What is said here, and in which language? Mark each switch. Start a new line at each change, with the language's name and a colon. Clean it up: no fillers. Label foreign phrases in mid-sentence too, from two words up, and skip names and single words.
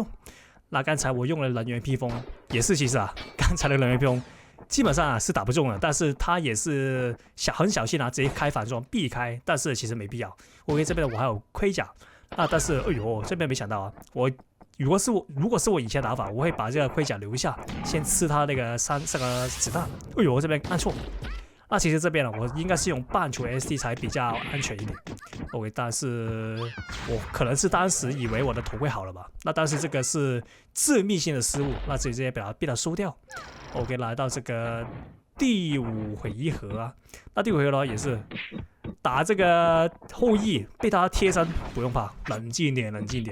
Chinese: 那剛才我用了能源披風，也是其實啊，剛才的能源披風基本上啊是打不中的，但是他也是很小心啊，直接開反裝避開，但是其實沒必要。OK， 這邊我還有盔甲，那但是哎呦，這邊沒想到啊，如果是我以前打法，我會把這個盔甲留下，先吃他那個3 個子彈。哎呦，這邊按錯。那其實這邊呢，我應該是用半球 SD 才比較安全一點。OK，但是我可能是當時以為我的頭盔好了吧？那但是這個是致命性的失誤，那直接被它收掉。OK， 來到這個第5回合啊，那第5回合的話也是打這個後羿被他貼身，不用怕，冷靜點，冷靜點。